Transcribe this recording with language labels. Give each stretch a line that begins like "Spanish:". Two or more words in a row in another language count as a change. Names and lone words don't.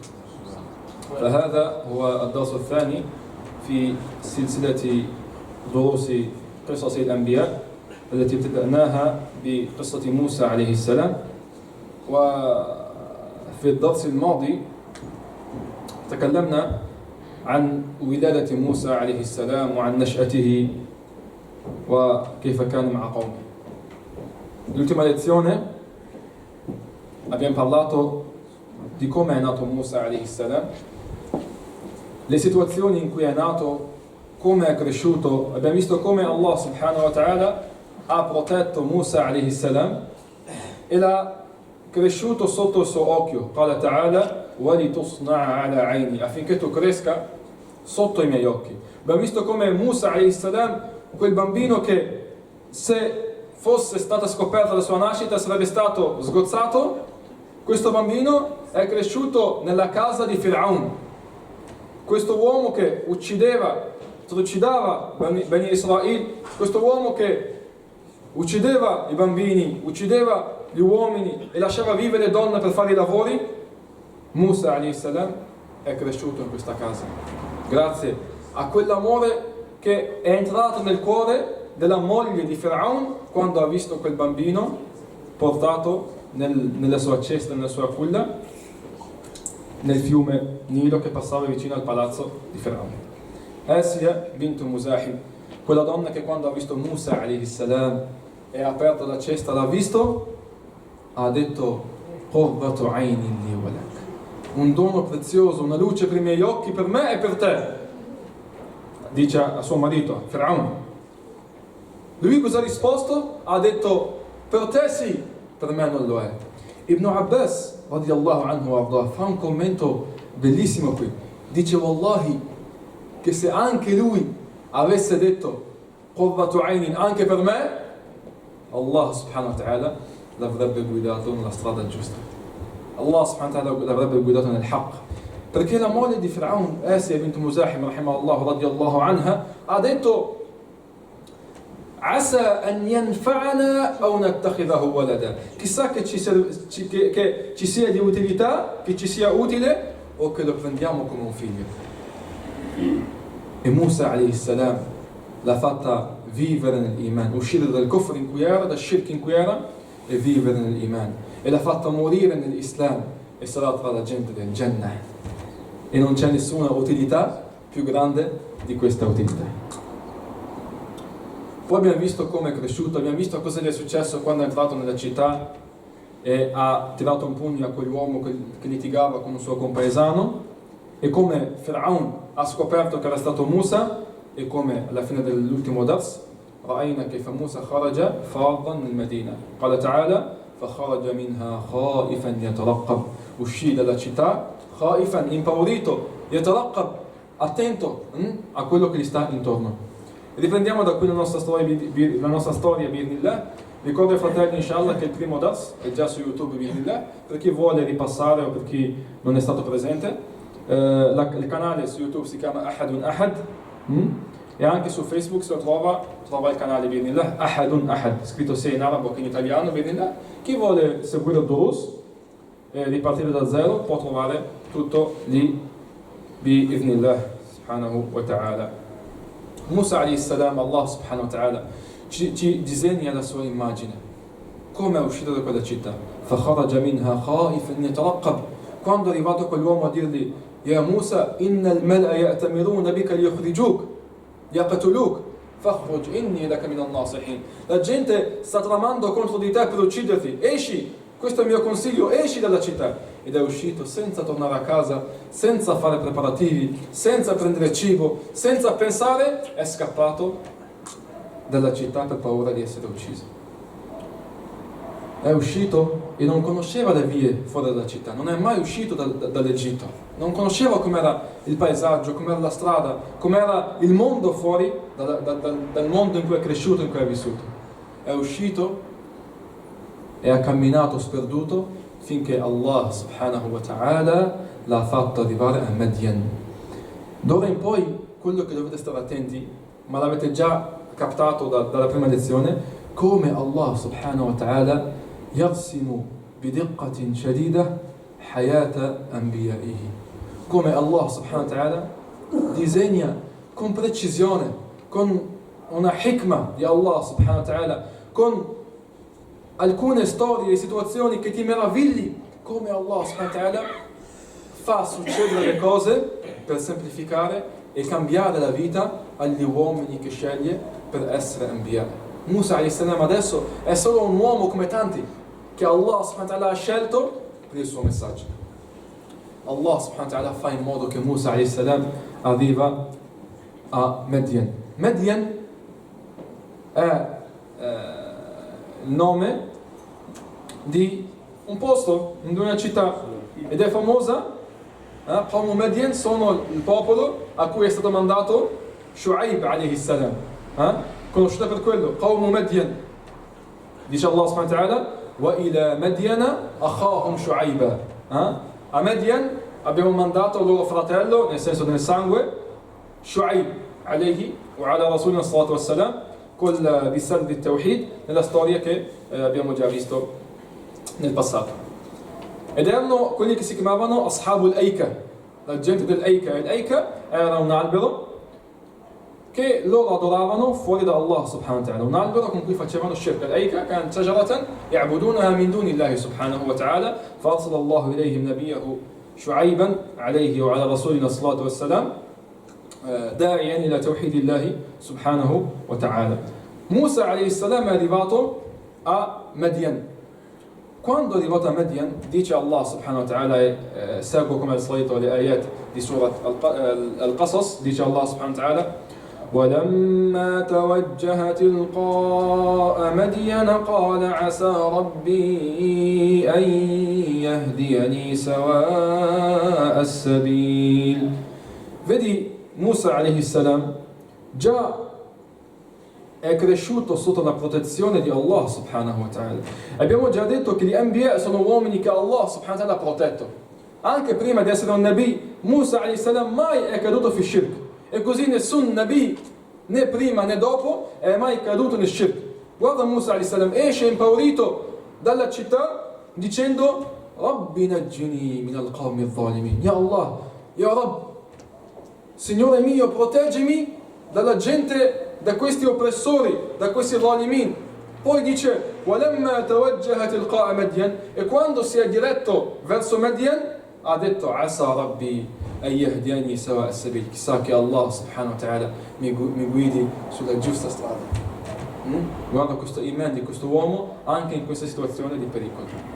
Arabic: فهذا هو الدرس الثاني في سلسلة دروس قصص الأنبياء التي ابتدأناها بقصة موسى عليه السلام. وفي الدرس الماضي تكلمنا عن ولادة موسى عليه السلام وعن نشأته وكيف كان مع قومه.
Italian: L'ultima lezione abbiamo parlato di come è nato Musa
Arabic: عليه السلام,
Italian: le situazioni in cui è nato, come è cresciuto. Abbiamo visto come
Arabic: الله سبحانه وتعالى
Italian: ha protetto Musa
Arabic: عليه السلام
Italian: e l'ha cresciuto sotto il suo occhio.
Arabic: قال تعالى ولتصنع على عيني,
Italian: affinché tu cresca sotto i miei occhi. Abbiamo visto come Musa
Arabic: عليه السلام,
Italian: quel bambino che se fosse stata scoperta la sua nascita sarebbe stato sgozzato, questo bambino è cresciuto nella casa di Fir'aun, questo uomo che trucidava Bani Israel, questo uomo che uccideva i bambini, uccideva gli uomini e lasciava vivere le donne per fare i lavori. Musa
Arabic: عليه السلام
Italian: è cresciuto in questa casa grazie a quell'amore che è entrato nel cuore della moglie di Fir'aun quando ha visto quel bambino portato nella sua cesta, nella sua culla, nel fiume Nilo che passava vicino al palazzo di Fir'aun. Asia bint Muzahib, quella donna che quando ha visto Musa
Arabic: عليه السلام
Italian: e ha aperto la cesta, l'ha visto, ha detto
Arabic: قرة عين لي ولك,
Italian: un dono prezioso, una luce per i miei occhi, per me e per te, dice a suo marito Fir'aun. Lui cosa ha risposto? Ha detto per te sì, per me non lo è. Ibn Abbas
Arabic: رضي الله عنه
Italian: arda fa un commento bellissimo qui, dice wallahi che se anche lui avesse detto
Arabic: قرة عين
Italian: anche per me,
Arabic: الله سبحانه وتعالى
Italian: l'avrebbe guidato nella strada giusta.
Arabic: الله سبحانه وتعالى
Italian: l'avrebbe guidato nel haqq. Perché la moglie di Fir'aun, Asia bint Muzahim
Arabic: رحمها الله رضي الله عنها,
Italian: ha detto
Arabic: عسى أن ينفعنا أو نتخذه ولدا,
Italian: chissà che ci sia di utilità, che ci sia utile o che lo prendiamo come un figlio. E Musa
Arabic: عليه السلام
Italian: l'ha fatta vivere nell'iman, uscire dal kufr in cui era, dal shirk in cui era, e vivere nell'iman, e l'ha fatta morire nell'Islam e sarà tra la gente del Jannah. E non c'è nessuna utilità più grande di questa utilità. Poi abbiamo visto come è cresciuto, abbiamo visto cosa gli è successo quando è entrato nella città e ha tirato un pugno a quell'uomo che litigava con un suo compaesano, e come Fir'aun ha scoperto che era stato Musa, e come alla fine dell'ultimo dars
Arabic: رأينا كيف موسى خرج فارا من المدينة. قال تعالى فخرج منها خائفا يترقب,
Italian: uscì dalla città خائفا, impaurito, يترقب, attento a quello che gli sta intorno. Riprendiamo da qui la nostra storia bi'idhnillah. Ricordo ai fratelli inshallah che il primo dars è già su YouTube bi'idhnillah, per chi vuole ripassare o per chi non è stato presente. Il canale su YouTube si chiama Ahadun Ahad, e anche su Facebook se lo trova il canale bi'idhnillah Ahadun Ahad, scritto sia in arabo che in italiano bi'idhnillah. Chi vuole seguire il durus e ripartire da zero può trovare tutto lì
Arabic: بإذن الله سبحانه وتعالى.
Italian: Musa
Arabic: عليه السلام, الله سبحانه وتعالى
Italian: ci disegna la sua immagine, come è uscito da quella città.
Arabic: فَخَرَجَ مِنْهَا خَائِفًا يَتَرَقَّبُ,
Italian: quando è arrivato quell'uomo a dirgli
Arabic: يا موسى إن الملأ يأتمرون بك ليخرجوك يقتلوك فاخرج إني لك من الناصحين.
Italian: La gente sta tramando contro di te per ucciderti, esci, questo è il mio consiglio, esci dalla città. Ed è uscito senza tornare a casa, senza fare preparativi, senza prendere cibo, senza pensare, è scappato dalla città per paura di essere ucciso. È uscito e non conosceva le vie fuori dalla città, non è mai uscito dall'Egitto, non conosceva com'era il paesaggio, com'era la strada, com'era il mondo fuori dal mondo in cui è cresciuto, in cui è vissuto. È uscito e ha camminato sperduto finché
Arabic: الله سبحانه وتعالى
Italian: l'ha fatto arrivare a Madian. D'ora in poi quello che dovete stare attenti, ma l'avete già captato dalla prima lezione, come
Arabic: الله سبحانه وتعالى يرسم بدقة شديدة حياة أنبيائه.
Italian: Come
Arabic: الله سبحانه وتعالى
Italian: disegna con precisione, con una hikmah di
Arabic: الله سبحانه وتعالى,
Italian: con alcune storie e situazioni che ti meravigli, come
Arabic: الله سبحانه وتعالى
Italian: fa succedere le cose per semplificare e cambiare la vita agli uomini che sceglie per essere anbiya. Musa a.s. adesso è solo un uomo come tanti che
Arabic: الله سبحانه وتعالى
Italian: ha scelto per il suo messaggio.
Arabic: الله سبحانه وتعالى
Italian: fa in modo che Musa a.s. arriva a Madian. Madian è il nome di un posto, di una città, ed è famosa.
Arabic: قوم مدين
Italian: sono il popolo a cui è stato mandato Shu'aib
Arabic: عليه السلام.
Italian: Conosciuta per quello,
Arabic: قوم مدين. Dice الله سبحانه وتعالى وإلى مدين أخاهم شعيبا.
Italian: A Madian abbiamo mandato il loro fratello, nel senso del sangue,
Arabic: شعيب عليه وعلى رسولنا صلى الله عليه وسلم,
Italian: col risale di Tawhid, nella storia che abbiamo già visto nel passato. Ed erano quelli che si chiamavano
Arabic: أصحاب الأيكة,
Italian: la gente dell'Aika. L'Aika era un albero che loro adoravano fuori da
Arabic: الله سبحانه وتعالى,
Italian: un albero con cui facevano shirk.
Arabic: L'Aika كانت شجرة يعبدونها من دون الله سبحانه وتعالى فأرسل الله إليهم نبيه شعيبا عليه وعلى رسولنا الصلاة والسلام داعيا إلى توحيد الله سبحانه وتعالى.
Italian: Musa
Arabic: عليه السلام
Italian: è arrivato a Madian. Quando è arrivato a Madian, dice
Arabic: الله سبحانه وتعالى,
Italian: seguo come al solito le ayat di surat Al-Qasas, dice
Arabic: الله سبحانه وتعالى: ولما توجه تلقاء مدين قال عسى ربي أن يهديني سواء السبيل.
Italian: Vedi, Musa
Arabic: عليه السلام
Italian: già è cresciuto sotto la protezione di
Arabic: الله سبحانه وتعالى.
Italian: Abbiamo già detto che gli anbiya sono uomini che
Arabic: الله سبحانه وتعالى
Italian: ha protetto. Anche prima di essere un nabi, Musa
Arabic: عليه السلام
Italian: mai è caduto
Arabic: في شرك.
Italian: E così nessun nabi, né prima né dopo, è mai caduto nel shirk. Guarda Musa
Arabic: عليه السلام,
Italian: esce impaurito dalla città dicendo:
Arabic: رب نجني من القوم الظالمين. يا الله يا رب,
Italian: Signore mio, proteggimi dalla gente, da questi oppressori, da questi zalimin. Poi dice:
Arabic: وَلَمَّا تَوَجَّهَ تِلْقَاءَ مَدْيَنَ.
Italian: E quando si è diretto verso Madian, ha detto:
Arabic: عَسَى رَبِّي أَن يَهْدِيَنِي سَوَاءَ السَّبِيلِ.
Italian: Chissà che
Arabic: الله سبحانه وتعالى
Italian: mi guidi sulla giusta strada. Guarda questo iman di questo uomo anche in questa situazione di pericolo.